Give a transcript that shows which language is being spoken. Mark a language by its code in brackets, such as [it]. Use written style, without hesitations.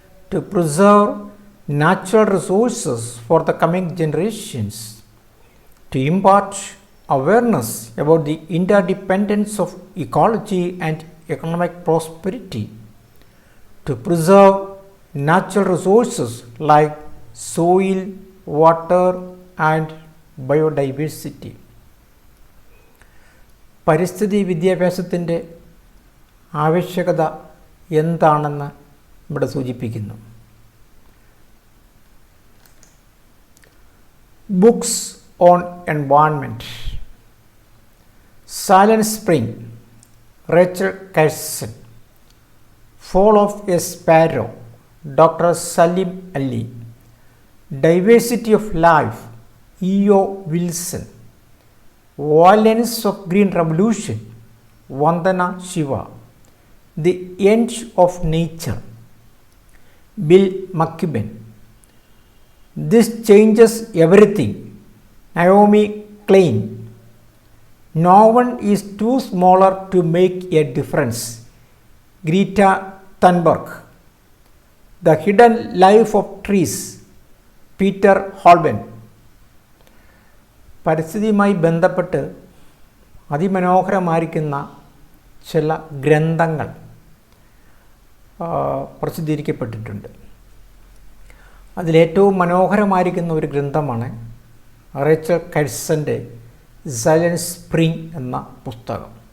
[en] to preserve natural resources for the coming generations, to impart awareness about the interdependence of ecology and economic prosperity, to preserve natural resources like soil, water and biodiversity. [ml] പരിസ്ഥിതി വിദ്യാഭ്യാസത്തിൻ്റെ ആവശ്യകത എന്താണെന്ന് ഇവിടെ സൂചിപ്പിക്കുന്നു. [en] Books on environment. Silent spring, Rachel Carson. Fall of a sparrow, doctor Salim Ali. Diversity of Life, E.O. Wilson. Violence of Green Revolution, Vandana Shiva. The End of Nature, Bill McKibben. This Changes Everything, Naomi Klein. No one is too smaller to make a difference, Greta Thunberg. The Hidden Life of Trees, Peter Wohlleben. [ml] പരിസ്ഥിതിയുമായി ബന്ധപ്പെട്ട് അതിമനോഹരമായിരിക്കുന്ന ചില ഗ്രന്ഥങ്ങൾ പ്രസിദ്ധീകരിക്കപ്പെട്ടിട്ടുണ്ട്. അതിലേറ്റവും മനോഹരമായിരിക്കുന്ന ഒരു ഗ്രന്ഥമാണ് Rachel കാഴ്സൻ്റെ silent spring എന്ന പുസ്തകം.